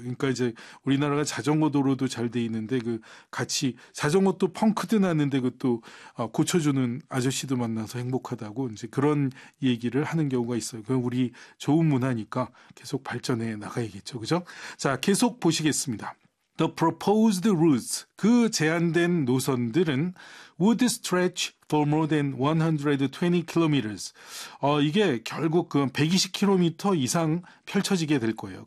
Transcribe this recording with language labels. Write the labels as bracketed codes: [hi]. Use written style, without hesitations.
[ko] 그러니까 이제 우리나라가 자전거 도로도 잘돼 있는데 그 같이 자전것도 펑크도 났는데 그것도 고쳐주는 아저씨도 만나서 행복하다고 이제 그런 얘기를 하는 경우가 있어요. 그건 우리 좋은 문화니까 계속 발전해 나가야겠죠. 그죠? 자, 계속 보시겠습니다. [en] The proposed routes, [ko] 그 제안된 노선들은 [en] would stretch for more than 120km. [ko] 이게 결국 그 120km 이상 펼쳐지게 될 거예요.